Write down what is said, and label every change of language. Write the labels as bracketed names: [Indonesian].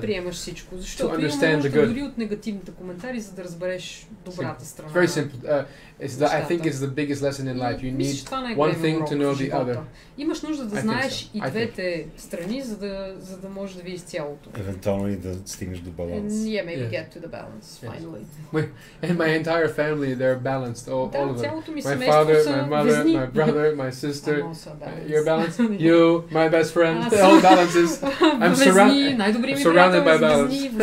[Bulgarian] Приемаш всичко, защото има нужда дори от негативните коментари, за да разбереш добрата страна. [English] Very simple. I think it's the biggest lesson in life. You need one thing to know the other. [Bulgarian] Имаш нужда да знаеш и двете страни, за да можеш да видиш цялото. Евентуално и да стигнеш до баланс. [English] Yeah, maybe get to the balance finally. And my entire family, they're balanced. All of them. My father, my mother, my brother, my sister. You're balanced. You, my best friend, all balances. I'm surrounded by balance.